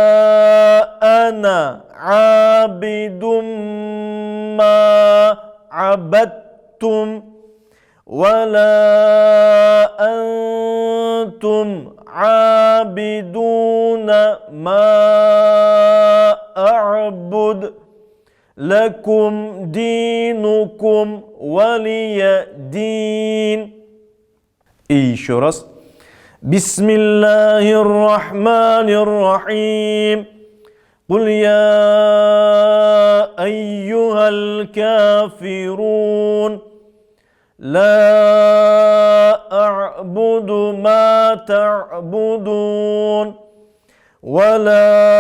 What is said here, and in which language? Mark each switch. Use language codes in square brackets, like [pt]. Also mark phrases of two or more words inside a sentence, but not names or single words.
[ar] أنا عابد ما عبدتم ولا أنتم عابدون ما أعبد لكم دينكم ولي دين. [ru] И еще раз. [ar] بسم الله الرحمن الرحيم. قل يا أيها الكافرون لا أعبد ما تعبدون ولا